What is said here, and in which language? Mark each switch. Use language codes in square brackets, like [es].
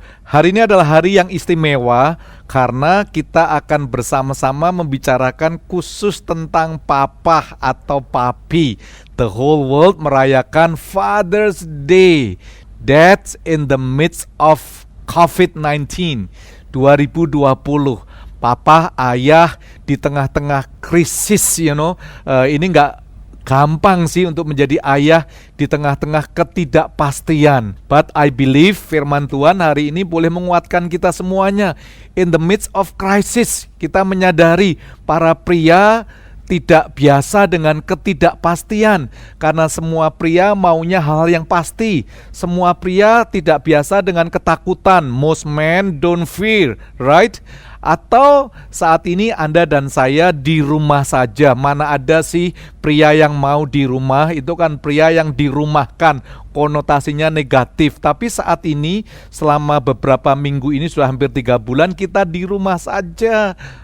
[id] Hari ini adalah hari yang istimewa karena kita akan bersama-sama membicarakan khusus tentang papa atau papi. [en] The whole world merayakan Father's Day. That's in the midst of COVID-19 2020. [id] Papa, ayah di tengah-tengah krisis, ini nggak gampang sih untuk menjadi ayah di tengah-tengah ketidakpastian. [en] But I believe [id] firman Tuhan hari ini boleh menguatkan kita semuanya. [en] In the midst of crisis, [id] kita menyadari para pria tidak biasa dengan ketidakpastian, karena semua pria maunya hal yang pasti. Semua pria tidak biasa dengan ketakutan. [en] Most men don't fear, right? [id] Atau saat ini Anda dan saya di rumah saja. Mana ada sih pria yang mau di rumah? Itu kan pria yang dirumahkan, konotasinya negatif. Tapi saat ini selama beberapa minggu ini, sudah hampir 3 bulan kita di rumah saja.